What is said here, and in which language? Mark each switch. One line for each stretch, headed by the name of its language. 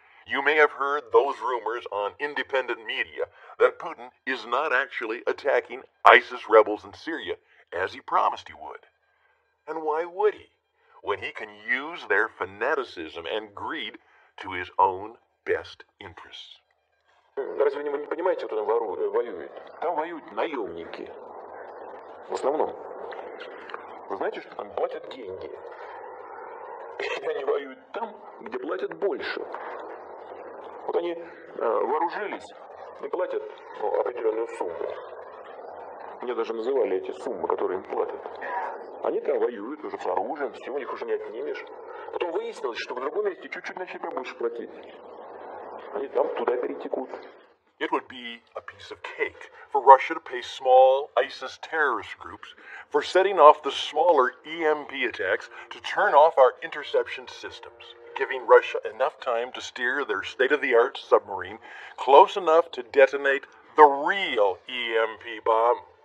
English: You may have heard those rumors on independent media that Putin is not actually attacking ISIS rebels in Syria as he promised he would. And why would he, when he can use their fanaticism and greed to his own best interests?
Russian: Разве вы не понимаете, кто там воюет? Там воюют наемники. В основном. Вы знаете, что там платят деньги? И они воюют там, где платят больше. Вот они вооружились и платят определенную сумму. Мне даже называли эти суммы, которые им платят. Они там воюют уже с оружием, всего их уже не отнимешь. Потом выяснилось, что в другом месте чуть-чуть начали побольше платить. Они там туда перетекут.
English: It would be a piece of cake for Russia to pay small ISIS terrorist groups for setting off the smaller EMP attacks to turn off our interception systems, giving Russia enough time to steer their state-of-the-art submarine close enough to detonate the real EMP bomb.